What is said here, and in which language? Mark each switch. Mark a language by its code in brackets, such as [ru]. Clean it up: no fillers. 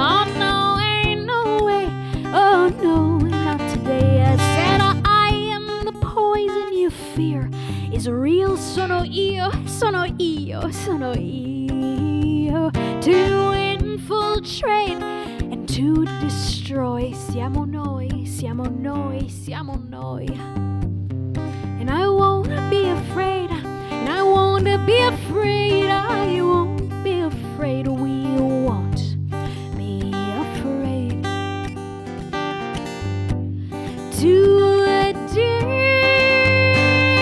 [en] Oh no, ain't no way. Oh no, not today. I said I am the poison you fear is real. [it] Sono io, sono io, sono io. [en] To infiltrate and to destroy. [it] Siamo noi, siamo noi, siamo noi. [en] And I won't be afraid, and I won't be afraid, I won't be afraid, we won't be afraid to a day.